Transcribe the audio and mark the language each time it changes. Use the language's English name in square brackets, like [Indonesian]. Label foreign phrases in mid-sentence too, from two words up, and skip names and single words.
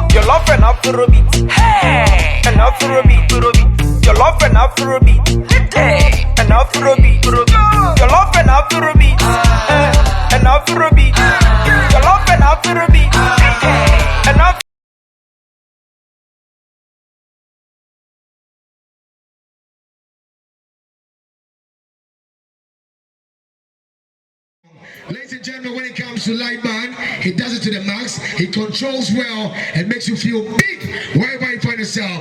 [English] Jollof and Afrobeat. Hey, and Afrobeat. Jollof and Afrobeat. Hey, and Afrobeat. Jollof and Afrobeat. And Afrobeat. Jollof and Afrobeat. And Afrobeat. Ladies and gentlemen, when it comes to live band, he does it to the max. He controls well and makes you feel big wherever you find yourself.